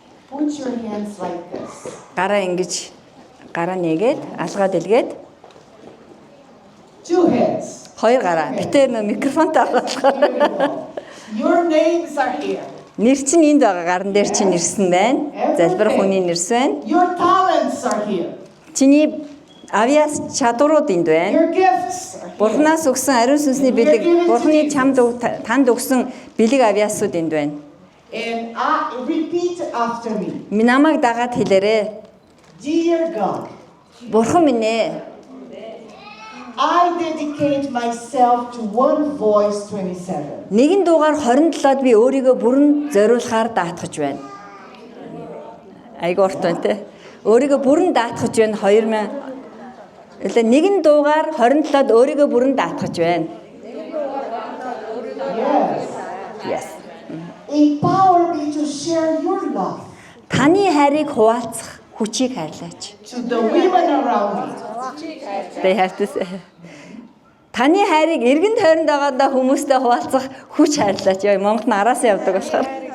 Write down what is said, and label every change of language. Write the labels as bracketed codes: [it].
[en] Put your hands like this. [mn] гараа ингэж гараа нэгээд алгаад илгээд [en] Two hands. [mn] хоёр гараа битээр нөө микрофонтой аваад [en] Beautiful. Your names are here. [mn] нэр чинь энд байгаа гаран дээр чинь нэрсэн байна. Залбирах хүний нэрс байна. [en] Your talents are here. [mn] Чиний авьяас чадварууд энд байна. [en] Your gifts are here. [mn] Бурханаас өгсөн ариун сүнсний бэлэг, Бурханы танд өгсөн бэлэг авьяасууд энд байна. [en] And repeat after me. [mn] Намайг дагаад хэлээрэй. [en] Dear God, [mn] Бурхан минь ээ, [en] I dedicate myself to One Voice 27. [mn] нэгэн дуугаар 27-д би өөрийгөө бүрэн зориулахаар даатгаж байна. Айгуу урт байна те. Өөрийгөө бүрэн даатгаж байна 2000. Нэгэн дуугаар 27-д өөрийгөө бүрэн даатгаж байна. [en] Yes. Yes. Empower me to share your love [mn] Таны хайрыг хуваалцах хүчийг хайрлаач. [en] to the women around me. They have to say. [mn] Таны хайрыг эргэн тойронд байгаадаа хүмүүстэй хуваалцах хүч хайрлаач. Яа, Монгол нь араас явдаг болохоор.